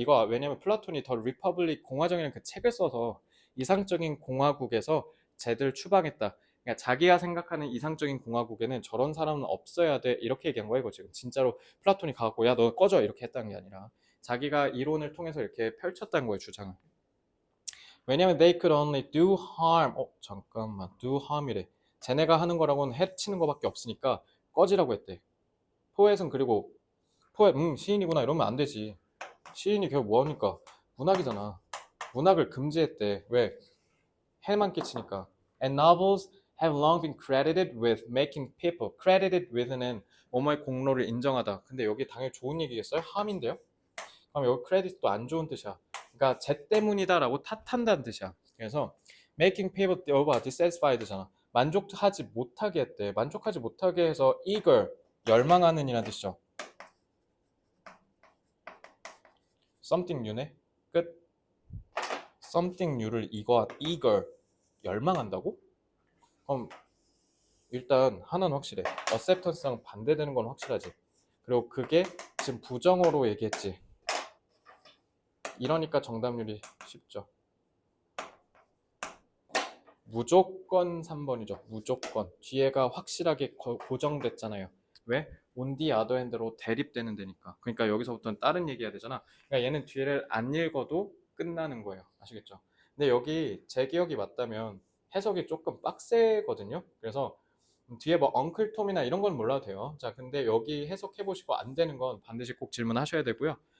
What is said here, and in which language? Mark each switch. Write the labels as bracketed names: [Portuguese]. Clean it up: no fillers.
[Korean] 이거 왜냐면 플라톤이 더 리퍼블릭 공화정이라는 그 책을 써서 이상적인 공화국에서 쟤들 추방했다. 그러니까 자기가 생각하는 이상적인 공화국에는 저런 사람은 없어야 돼. 이렇게 얘기한 거야 이거 지금. 진짜로 플라톤이 가고 야 너 꺼져 이렇게 했다는 게 아니라 자기가 이론을 통해서 이렇게 펼쳤다는 거예요 주장을. 왜냐면 [English] they could only do harm. [Korean] 잠깐만 do harm이래. 쟤네가 하는 거라고는 해치는 거밖에 없으니까 꺼지라고 했대. 포엣은 그리고 포엣 시인이구나 이러면 안 되지. 시인이 결국 뭐하니까 문학이잖아. 문학을 금지했대. 왜? 해만 끼치니까. [English] And novels have long been credited with making people. [Korean] credited with는 뭐뭐의 공로를 인정하다. 근데 여기 당연히 좋은 얘기겠어요? 함인데요? 그럼 여기 credit도 안 좋은 뜻이야. 그러니까 쟤 때문이다라고 탓한다는 뜻이야. [English] 그래서 making people dissatisfied잖아. [Korean] 만족하지 못하게 했대. 만족하지 못하게 해서 eager 열망하는 이라는 뜻이죠. [English] something new네. 끝. something new를 eager 열망한다고? [Korean] 그럼 일단 하나는 확실해. acceptance랑 반대되는 건 확실하지. 그리고 그게 지금 부정어로 얘기했지. 이러니까 정답률이 쉽죠. 무조건 3번이죠. 무조건. 뒤에가 확실하게 고정됐잖아요. 왜? [English] on the other hand로 대립되는 데니까. [Korean] 그러니까 여기서부터는 다른 얘기해야 되잖아. 그러니까 얘는 뒤를 안 읽어도 끝나는 거예요. 아시겠죠? 근데 여기 제 기억이 맞다면 해석이 조금 빡세거든요. 그래서 뒤에 뭐 엉클 톰이나 이런 건 몰라도 돼요. 자, 근데 여기 해석해 보시고 안 되는 건 반드시 꼭 질문하셔야 되고요.